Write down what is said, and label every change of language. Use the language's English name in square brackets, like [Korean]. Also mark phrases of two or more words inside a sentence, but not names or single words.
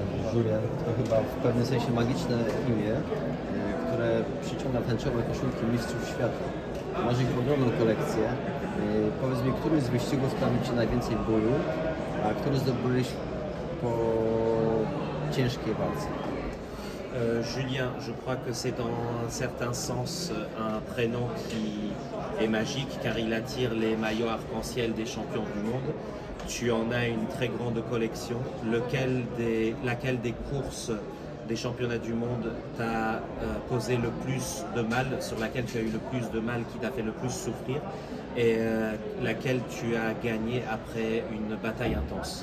[Polish] Julien to chyba w pewnym sensie magiczne imię, które przyciąga tęczowe koszulki mistrzów świata. Masz ich ogromną kolekcję. Powiedz mi, który z wyścigów sprawił Ci najwięcej bólu, a który zdobyłeś po ciężkiej walce? [French] Julien, je crois que c'est dans un certain sens un prénom qui est magique car il attire les maillots arc-en-ciel des champions du monde. Tu en as une très grande collection. Laquelle des courses des championnats du monde t'a causé le plus de mal, sur laquelle tu as eu le plus de mal, qui t'a fait le plus souffrir, et laquelle tu as gagné après une bataille intense?